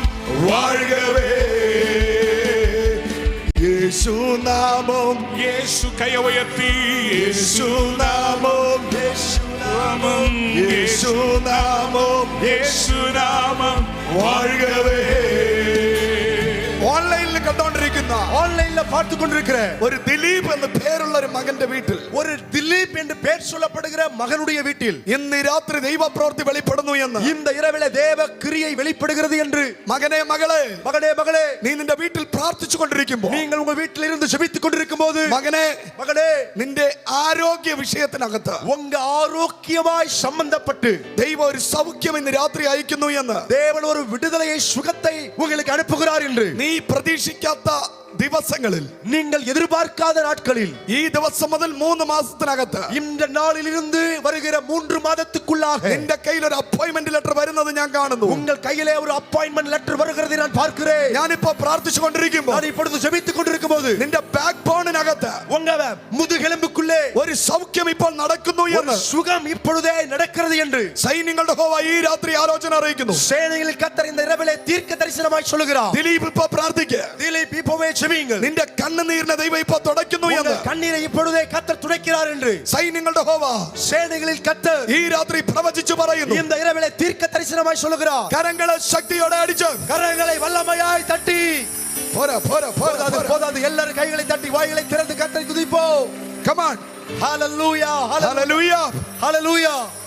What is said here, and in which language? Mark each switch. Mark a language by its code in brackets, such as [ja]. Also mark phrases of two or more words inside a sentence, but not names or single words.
[ml] വാഴ്കവേ. യേശു നാമം, യേശു കൈയുയർത്തി യേശു നാമം, നാമം യേശു നാമം യേശു നാമം വാഴ്കവേ. ഓൺലൈനിൽ കണ്ടോണ്ടിരിക്കുന്ന [ta] ஆன்லைன்ல பார்த்து கொண்டிருக்கிற [ml] ഒരു ദിലീപ് എന്ന് പേരുള്ള ഒരു മകന്റെ വീട്ടിൽ [ta] ஒரு திலீப் என்று பெயர் சொல்லப்படுகிற மகனுடைய வீட்டில் [ml] ഇന്ന് രാത്രി ദൈവപ്രവൃത്തി വെളിപ്പെടുന്നു എന്ന്. [ta] இந்த இரவிலே தேவ கிரியை வெளிப்படுகிறது என்று [ml] മകനെ, മകളെ, [ta] மகனே மகளே [ml] നീ നിന്റെ വീട്ടിൽ പ്രാർത്ഥിച്ചു കൊണ്ടിരിക്കുമ്പോൾ, [ta] நீங்கள் உங்க வீட்டில் இருந்து ஜெபித்துக் கொண்டிருக்கும் போது [ml] മകനെ, [ta] மகனே [ml] നിന്റെ ആരോഗ്യ വിഷയത്തിനകത്ത് [ta] உங்க ஆரோக்கியமாய் சம்பந்தப்பட்டு [ml] ദൈവം ഒരു സൗഖ്യം ഇന്ന് രാത്രി അയക്കുന്നു എന്ന്. [ta] தேவன் ஒரு விடுதலையை சுகத்தை உங்களுக்கு அனுப்புகிறார் என்று [ml] നീ പ്രതീക്ഷിക്കാത്ത ദിവസങ്ങളിൽ, [ta] நீங்கள் எதிர்பார்க்காத நாட்களில் [ml] ഈ ദിവസം മുതൽ 3 മാസത്തിനകത്ത് [ta] இந்த நாளில் இருந்து வருகிற 3 மாதத்துக்குள்ளாக [ml] നിന്റെ കയ്യിൽ ഒരു [en] appointment letter [ml] വരുന്നത് ഞാൻ കാണുന്നു. [ta] உங்கள் கையிலே ஒரு [en] appointment letter [ta] வருகிறதை நான் பார்க்கிறேன். [ml] ഞാനിപ്പോ പ്രാർത്ഥിച്ചു കൊണ്ടിരിക്കുമ്പോൾ [ta] நான் இப்பொழுது ஜெபித்துக் கொண்டிருக்கும் போது [ml] നിന്റെ ബാക്ക് ബോണിനകത്ത് [ta] உங்க முதுகெலும்புக்குள்ளே [ml] ഒരു സൗഖ്യം ഇപ്പോൾ നടക്കുന്നു [ta] ஒரு [ml] എന്ന് [ta] சுகம் இப்பொழுதே நடக்கிறது என்று [ml] സൈന്യങ്ങളുടെ യഹോവ ഈ രാത്രി ആലോചന അറിയിക്കുന്നു. [ta] சேனைகளில் கர்த்தர் இந்த இரவிலே தீர்க்க தரிசனமாய் சொல்லுகிறார். [ml] ദിലീപ് ഇപ്പൊ പ്രാർത്ഥിക്കുക. [ta] திலீப் இப்போவே ஜெபியுங்கள். [ml] നിന്റെ കണ്ണുനീരിനെ ദൈവം ഇപ്പൊ തുടയ്ക്കുന്നു എന്ന്. [ta] உங்கள் கண்ணீரை இப்பொழுதே கர்த்தர் துடைக்கிறார் என்று [ml] സൈന്യങ്ങളുടെ യഹോവ [ta] சேனைகளில் கர்த்தர் [ml] ഈ രാത്രി പ്രവചിച്ചു പറയുന്നു. [ta] இந்த இரவிலே தீர்க்க தரிசனமாய் சொல்லுகிறார். [ml] കരങ്ങളെ ശക്തിയോടെ അടിച്ച്, [ta] கரங்களை வல்லமையாய் தட்டி, [ml] പോരാ പോരാ പോരാ [ta] போதாது போதாது, எல்லாரும் கைகளை தட்டி வாய்களை திறந்து கர்த்தரை துதிப்போம். [en] Come on. ஹalleluya Hallelujah. ஹalleluya.